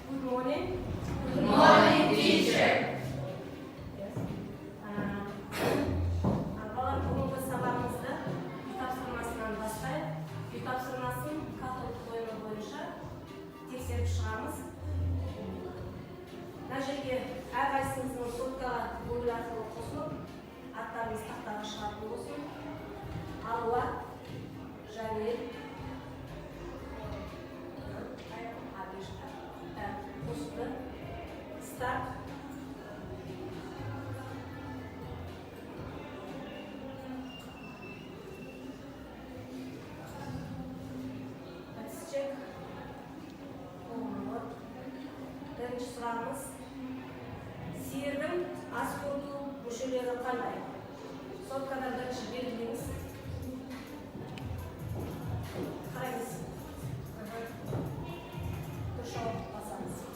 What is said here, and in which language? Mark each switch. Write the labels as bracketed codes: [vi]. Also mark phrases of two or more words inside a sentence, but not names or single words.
[en] morning. Good morning, teacher. Yes. [kk] Балалар, бүгінгі сабағымызды үй тапсырмасынан бастайық. Үй тапсырмасын католик ойыны бойынша тексеріп шығамыз. Мына жерге әрқайсымыздың соткаға бөлу арқылы қосылып, аттарымыз тақтаға шығатын болсын. Алуа, Жанел, қосты, старт. [en] Let's check. [kk] Бірінші сұрағымыз. Сиырдың ас қорыту мүшелері қандай? Соткада бірінші белгілеңіз. Қараңыз. Дұрыс жауап басамыз.